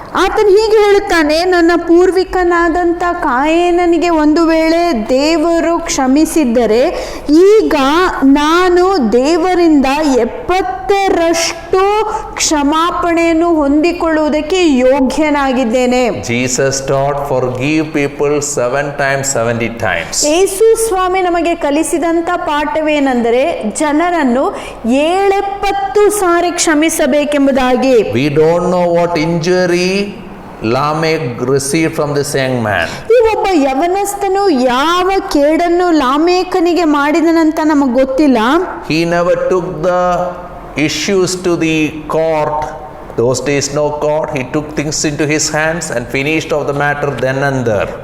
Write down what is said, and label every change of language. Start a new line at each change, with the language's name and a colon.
Kannada: ಆತನು ಹೀಗೆ ಹೇಳುತ್ತಾನೆ, ನನ್ನ ಪೂರ್ವಿಕನಾದಂಥ ಕಾಯೇನನಿಗೆ ಒಂದು ವೇಳೆ ದೇವರು ಕ್ಷಮಿಸಿದ್ದರೆ ಈಗ ನಾನು ದೇವರಿಂದ 70ರಷ್ಟು ಕ್ಷಮಾಪಣೆಯನ್ನು ಹೊಂದಿಕೊಳ್ಳುವುದಕ್ಕೆ ಯೋಗ್ಯನಾಗಿದ್ದೇನೆ.
English: Jesus taught forgive people 7 times 70 times.
Kannada: ಯೇಸು ಸ್ವಾಮಿ ನಮಗೆ ಕಲಿಸಿದಂಥ ಪಾಠವೇನೆಂದರೆ ಜನರನ್ನು 70 ಸಾರಿ ಕ್ಷಮಿಸಬೇಕೆಂಬುದಾಗಿ.
English: We don't know what injury Lamech received from this young man.
Kannada: ಈ ಒಬ್ಬ ಯವನಸ್ಥನು ಯಾವ ಕೇಡನ್ನು ಲಾಮೇಕನಿಗೆ ಮಾಡಿದನಂತ ನಮಗೆ ಗೊತ್ತಿಲ್ಲ.
English: He never took the issues to the court. Those days no court. He took things into his hands and finished off the matter then and there.